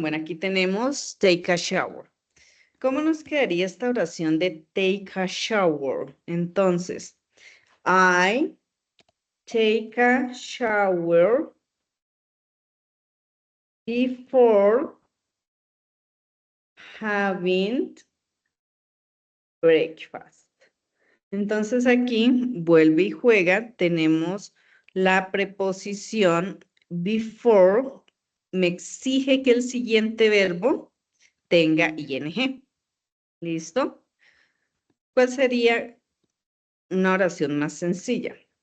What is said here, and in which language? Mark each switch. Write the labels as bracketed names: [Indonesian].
[Spanish] Bueno, aquí tenemos take a shower. ¿Cómo nos quedaría esta oración de take a shower? Entonces, [English] I take a shower before having breakfast. [Spanish] Entonces aquí vuelve y juega. Tenemos la preposición before. Me exige que el siguiente verbo tenga ing. ¿Listo? ¿Cuál sería una oración más sencilla?